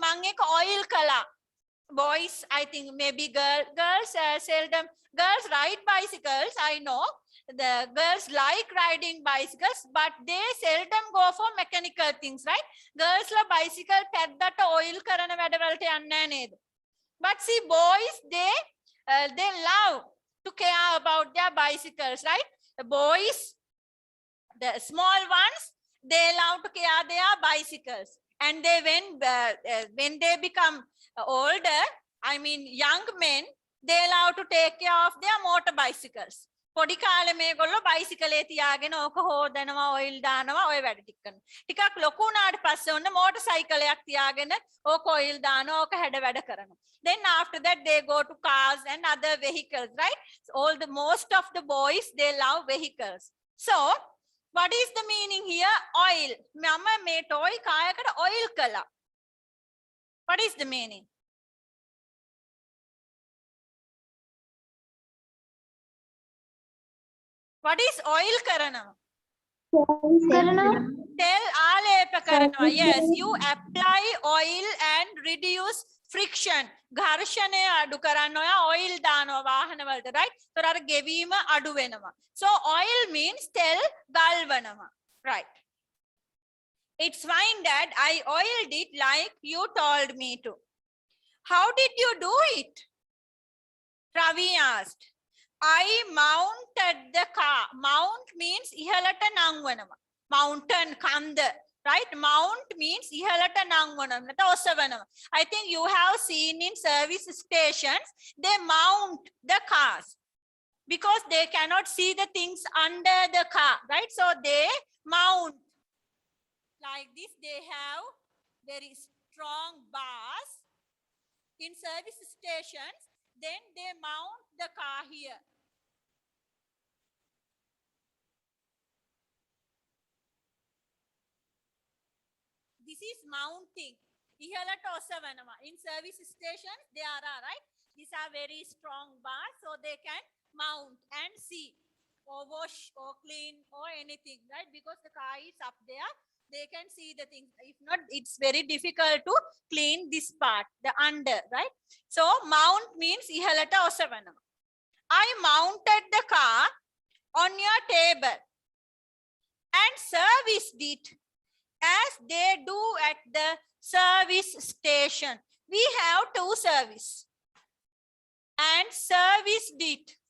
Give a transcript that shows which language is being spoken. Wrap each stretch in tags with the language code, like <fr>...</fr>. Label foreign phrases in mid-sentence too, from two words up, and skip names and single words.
<si>මන්ගෙක් oil කළා.</si> <en>Boys, I think maybe girls seldom. Girls ride bicycles. I know the girls like riding bicycles, but they seldom go for mechanical things, right?</en> <si>Girls la bicycle peddata oil karana වැඩවලට යන්නේ නේද?</si> <en>But see, boys they they love to care about their bicycles, right? The boys, the small ones, they love to care their bicycles. And they when they become older, I mean young men, they love to take care of their motor bicycles.</en> <si>පොඩි කාලේ මේගොල්ලෝ බයිසිකලේ තියාගෙන ඕක හොදනවා, ඔයිල් දානවා, ඔය වැඩ ටික කරනවා. ටිකක් ලොකු වුණාට පස්සේ ඔන්න මෝටර් සයිකලයක් තියාගෙන ඕක ඔයිල් දානවා, ඕක හැඩ වැඩ කරනවා.</si> <en>Then after that they go to cars and other vehicles, right? Most of the boys, they love vehicles. So what is the meaning here? Oil.</en> <si>මම මේ toy කායකට oil කළා.</si> <en>What is the meaning? What is oil කරනවා?</en> <si>Tell ආලේප කරනවා.</si> <en>Yes, you apply oil and reduce friction.</en> <si>ඝර්ෂණය අඩු කරන්න ඔය oil දානවා වාහන වලට, right? So අර ගෙවීම අඩු වෙනවා.</si> <en>So oil means</en> <si>තෙල් ගල්වනවා,</si> <en>right? It's fine, Dad. I oiled it like you told me to. How did you do it? Ravi asked. I mounted the car. Mount means</en> <si>ඉහළට නංවනවා.</si> <en>Mountain කන්ද, right? Mount means</en> <si>ඉහළට නංවනවා. නැත්නම් ඔසවනවා.</si> <en>I think you have seen in service stations, they mount the cars because they cannot see the things under the car, right? So they mount like this. They have very strong bars in service stations. Then they mount the car here. This is mounting.</en> <si>ඉහළට ඔසවනවා.</si> <en>In service stations, there are, right? These are very strong bars, so they can mount and see or wash or clean or anything, right? Because the car is up there, they can see the things. If not, it's very difficult to clean this part, the under, right? So mount means</en> <si>ඉහළට ඔසවනවා.</si> <en>I mounted the car on your table and serviced it as they do at the service station. We have two service and serviced it.</en>